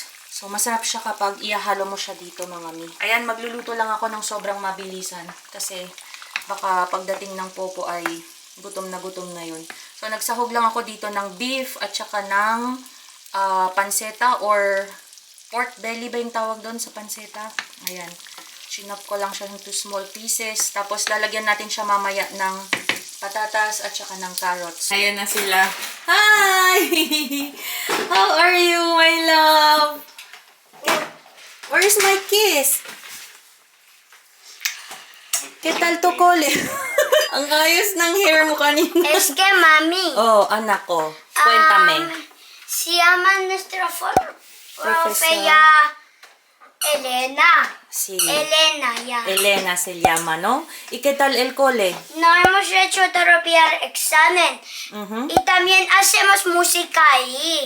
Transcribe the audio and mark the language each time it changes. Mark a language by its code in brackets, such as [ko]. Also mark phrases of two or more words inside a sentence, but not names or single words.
[tl] So, masarap siya kapag ihahalo mo siya dito, mga mi. Ayan, magluluto lang ako ng sobrang mabilisan. Kasi, baka pagdating ng popo ay gutom na yun. So, nagsahog lang ako dito ng beef at saka ng panseta or [en] pork belly [tl] ba yung tawag doon sa panseta. Ayan. Chinop ko lang siya [en] into small pieces. [tl] Tapos, lalagyan natin siya mamaya ng patatas at saka ng carrots. Ayan na sila. [en] Hi! How are you, my love? Where's my kiss? [es] ¿Qué tal tu cole? [tl] Ang ayos ng hair mo kanina. [es] Es que, mami, [tl] Oh, anak ko. [es] Cuéntame. se llama nuestra profe Profesor. ya Elena. Sí. Elena, ya. Elena se llama, ¿no? ¿Y qué tal el cole? No hemos hecho todavía examen. Ujú. Y también hacemos música ahí.